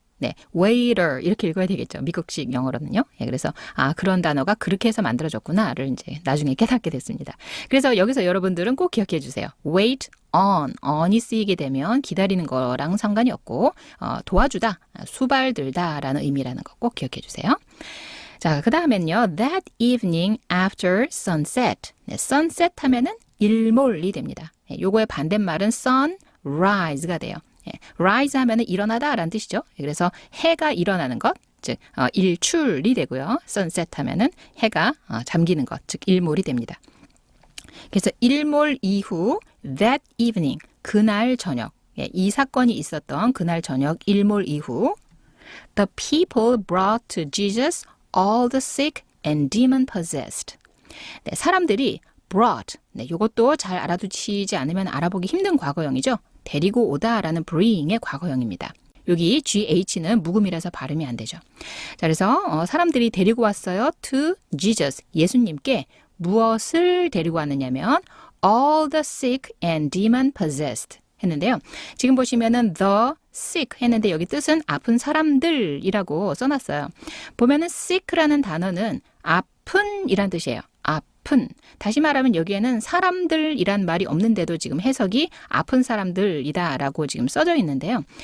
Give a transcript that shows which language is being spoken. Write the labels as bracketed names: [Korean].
[Korean] 네, waiter 이렇게 읽어야 되겠죠. 미국식 영어로는요. 그래서 그런 단어가 그렇게 해서 만들어졌구나를 이제 나중에 깨닫게 됐습니다. 그래서 여기서 여러분들은 꼭 기억해 주세요. wait on이 쓰이게 되면 기다리는 거랑 상관이 없고 도와주다, 수발들다라는 의미라는 거 꼭 기억해 주세요. 자, 그 다음엔요. [English] that evening after sunset. [Korean] 네, sunset 하면은 일몰이 됩니다. 요거의 반대말은 sunrise가 돼요. rise 하면은 일어나다라는 뜻이죠. 그래서 해가 일어나는 것, 즉 일출이 되고요. sunset 하면은 해가 잠기는 것, 즉 일몰이 됩니다. 그래서 일몰 이후 [English] that evening, [Korean] 그날 저녁, 이 사건이 있었던 그날 저녁 일몰 이후 [English] the people brought to Jesus all the sick and demon possessed. [Korean] 네, 사람들이 brought, 네, 이것도 잘 알아두시지 않으면 알아보기 힘든 과거형이죠. 데리고 오다라는 bring의 과거형입니다. 여기 GH는 묵음이라서 발음이 안 되죠. 자, 그래서 사람들이 데리고 왔어요. [English] to Jesus, [Korean] 예수님께 무엇을 데리고 왔느냐면 [English] all the sick and demon possessed [Korean] 했는데요. 지금 보시면은 the sick 했는데 여기 뜻은 아픈 사람들이라고 써놨어요. 보면은 sick라는 단어는 아픈이란 뜻이에요. 아픈. 다시 말하면 여기에는 사람들이란 말이 없는데도 지금 해석이 아픈 사람들이다라고 지금 써져 있는데요.